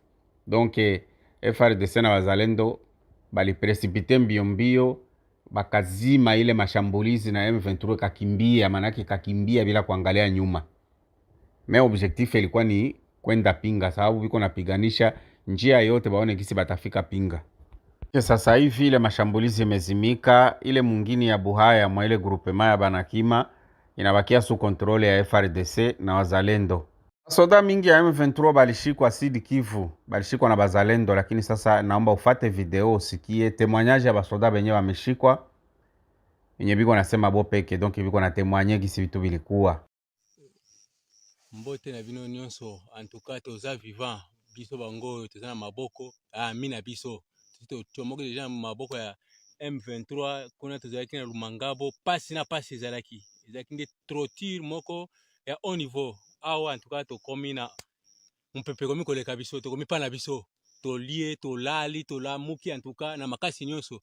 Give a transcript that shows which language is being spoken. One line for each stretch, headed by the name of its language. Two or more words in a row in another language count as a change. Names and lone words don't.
Swahili: Donc FRDC na wazalendo bali precipite mbio bakazima ile mashambulizi na M23 kakimbia, manake kakimbia bila kuangalia nyuma. Me objectif ilikuwa ni kwenda Pinga, sababu biko napiganisha njia yote baone kisi batafika Pinga. Sasa hivi ile mashambulizi imezimika, ile mwingine ya Buhaya mwa ile groupement ya Banakima inabakia
French: sous controle
Swahili: ya FRDC na wazalendo. Soda mingi ya M23 balishikwa Sud Kivu, balishikwa na bazalendo, lakini sasa naomba ufate video usikie témoignage ya basoda benye wameshikwa. Yenye biko nasema bo peke, donc biko na témoigner gisi vitu bilikuwa.
Lingala: Mbote na bino nyonso,
French: en tout cas
Lingala: toza vivant, biso bango toza na maboko, mina biso. Tomoke deja maboko ya M23, kuna tozalaki na Lumangabo, pasi na pasi ezalaki. Ezalaki nde trotire moko ya
French: haut niveau.
Lingala: Awa
French: en tout cas
Lingala: tokomi na mpepe komi koleka biso, tokomi pa na biso, tolie tolali tolamuki
French: en tout cas
Lingala: na makasi nyonso,